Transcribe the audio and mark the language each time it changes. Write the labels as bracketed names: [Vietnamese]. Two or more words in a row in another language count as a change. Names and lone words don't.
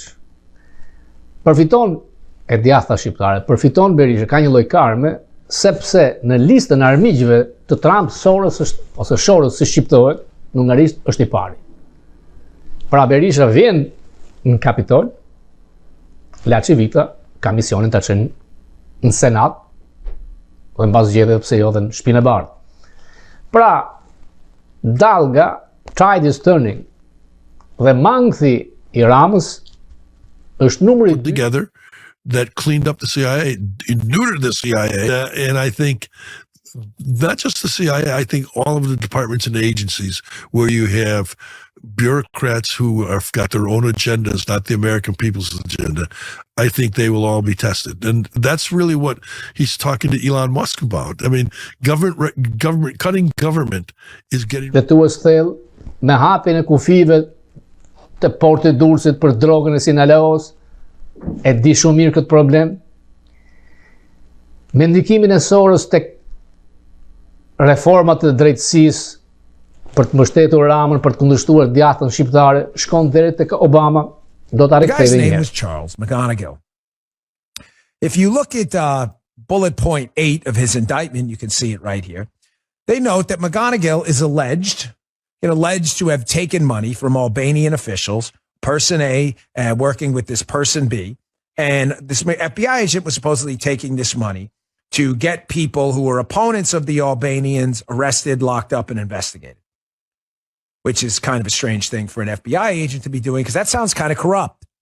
[Albanian] Përfiton e djatha shqiptare, përfiton Berisha, ka një lloj karme, sepse në listën e armiqve të Trump, Soros është, ose Soros si shqiptohet, në hungarisht është i pari. Pra Berisha vjen në Kapitol, Laçi Vita ka misionin ta çojë në Senat, dhe mbas zgjedhjeve pse jo dhe në Shtëpinë e Bardhë. Pra, dalga, [English] tide is turning, [Albanian] dhe mangthi i Ramës është numri [English] put together that cleaned up the CIA, neutered the CIA, and I think not just the CIA, I think all of the departments and agencies where you have bureaucrats who have got their own agendas, not the American people's agenda, I think they will all be tested. And that's really what he's talking to Elon Musk about. I mean, government cutting government is getting... [Albanian] Dhe tu është thellë, me hapjen e kufive të portit Durrësit për drogën e Sinaloos, e di shumë mirë këtë problem. Me ndikimin e Soros tek reformat e drejtësisë për të mbështetur Ramën, për të kundërshtuar djathtën shqiptare, shkon deri tek Obama, do ta rikthejë. [English] The guy's name was Charles McGonigal. If you look at bullet point 8 of his indictment, you can see it right here. They note that McGonigal is alleged to have taken money from Albanian officials, person A working with this person B, and this FBI agent was supposedly taking this money to get people who were opponents of the Albanians arrested, locked up, and investigated, which is kind of a strange thing for an FBI agent to be doing because that sounds kind of corrupt.